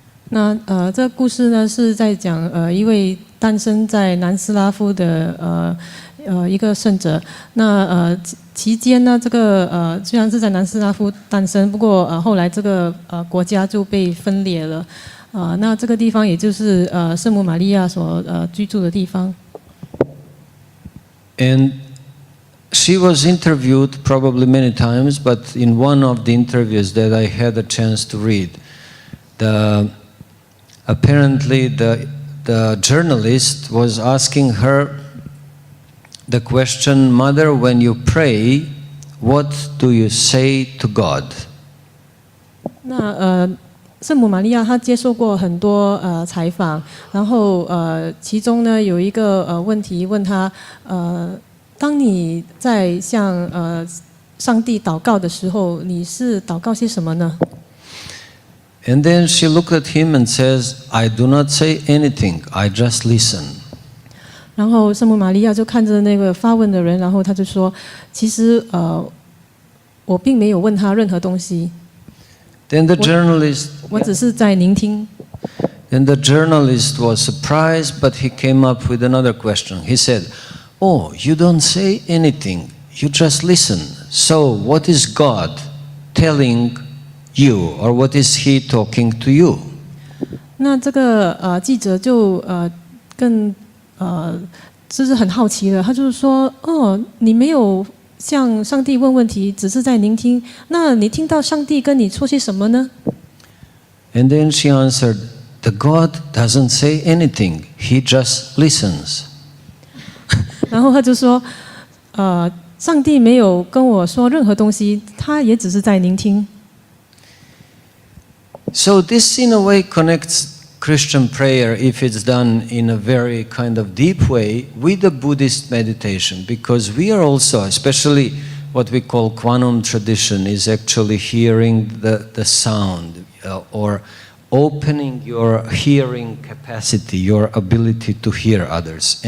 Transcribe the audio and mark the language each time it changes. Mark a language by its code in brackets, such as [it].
[zh] 那这个故事呢是在讲一位诞生在南斯拉夫的一个圣者。那期间呢，这个虽然是在南斯拉夫诞生，不过后来这个国家就被分裂了。那这个地方也就是圣母玛利亚所居住的地方。 [en] And she was interviewed probably many times, but in one of the interviews that I had a chance to read, apparently the journalist was asking her the question, Mother, when you pray, what do you say to God? [zh] 那圣母玛利亚她接受过很多采访，然后其中呢有一个问题问她当你在向上帝祷告的时候，你是祷告些什么呢？ [en] And then she looked at him and says, I do not say anything, I just listen. [zh] 然后圣母玛利亚就看着那个发问的人，然后她就说：“其实我并没有问他任何东西。” [en] Then the journalist [zh] 我只是在聆听。 [en] Then the journalist was surprised, but he came up with another question. He said, Oh, you don't say anything, you just listen. So what is God telling you, or what is He talking to you? [zh] 那这个记者就更就是很好奇了，他就是说：“哦，你没有向上帝问问题，只是在聆听。那你听到上帝跟你说些什么呢？” [en] And then she answered, The God doesn't say anything, He just listens. [zh] 然后他就说：“上帝没有跟我说任何东西，他也只是在聆听。” [en] So this in a way connects Christian prayer, if it's done in a very kind of deep way, with the Buddhist meditation, because we are also, especially what we call Quantum tradition, is actually hearing the sound or opening your hearing capacity, your ability to hear others.